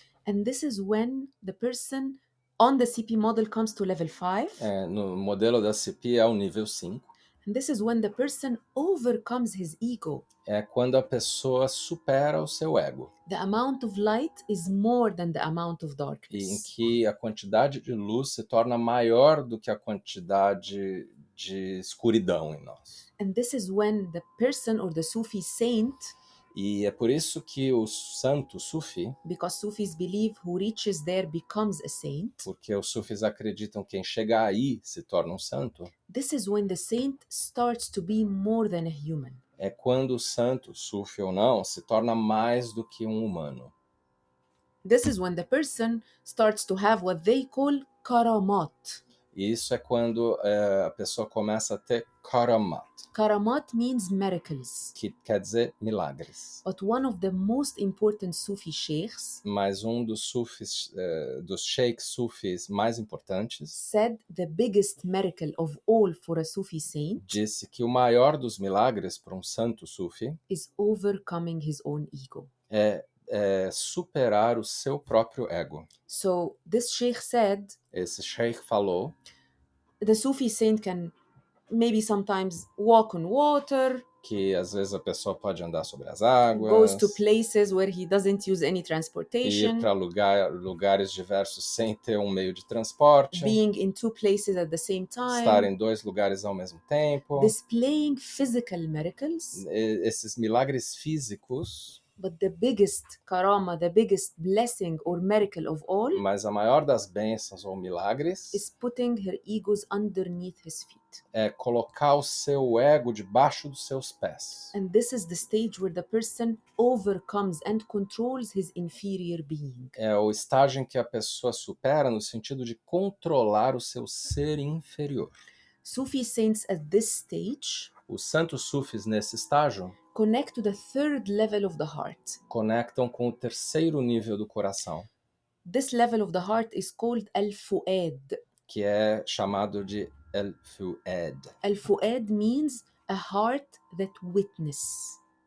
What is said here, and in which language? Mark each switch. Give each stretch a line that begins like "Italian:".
English: And this is when the person on the CP model comes to level 5.
Portuguese: No modelo da CP é o nível 5.
English: And this is when the person overcomes his ego.
Portuguese: É quando a pessoa supera o seu ego.
English: The amount of light is more than the amount of
Portuguese: E em
English: darkness.
Portuguese: que a quantidade de luz se torna maior do que a quantidade de escuridão em nós.
English: And this is when the person or the Sufi saint,
Portuguese: E é por isso que o santo Sufi,
English: because Sufis believe who reaches there becomes a saint,
Portuguese: porque os sufis acreditam que quem chega aí se torna um santo,
English: this is when the saint starts to be more than a human.
Portuguese: é quando o santo, sufi ou não, se torna mais do que um humano.
English: This is when the person starts to have what they call karamat.
Portuguese: E isso é quando a pessoa começa a ter karamat,
English: Karamat means miracles.
Portuguese: que quer dizer milagres.
English: But one of the most important Sufi sheikhs
Portuguese: Mas um dos sufis, dos sheikhs sufis mais importantes,
English: said the biggest miracle of all for a Sufi saint
Portuguese: disse que o maior dos milagres para um santo sufi
English: is overcoming his own ego.
Portuguese: é superar o seu próprio ego.
English: So this sheikh said
Portuguese: Esse sheikh falou
English: the Sufi saint can maybe sometimes walk on water,
Portuguese: que às vezes a pessoa pode andar sobre as águas,
English: goes to places where he doesn't use any
Portuguese: ir
English: transportation,
Portuguese: para lugares diversos sem ter um meio de transporte,
English: being in two places at the same
Portuguese: estar
English: time,
Portuguese: em dois lugares ao mesmo tempo.
English: displaying physical miracles.
Portuguese: Esses milagres físicos,
English: But the biggest karama, the biggest blessing or miracle of all
Portuguese: mas a maior das bênçãos ou milagres
English: is putting her egos underneath his feet.
Portuguese: é colocar o seu ego debaixo dos seus pés.
English: And this is the stage where the person overcomes and controls his inferior being.
Portuguese: É o estágio em que a pessoa supera no sentido de controlar o seu ser inferior.
English: Sufi saints at this stage
Portuguese: Os santos sufis nesse estágio
English: connect to the third level of the heart.
Portuguese: conectam com o terceiro nível do coração,
English: This level of the heart is called al-fu'ad.
Portuguese: que é chamado de el-fu'ad.
English: Al-fu'ad means a heart that witness.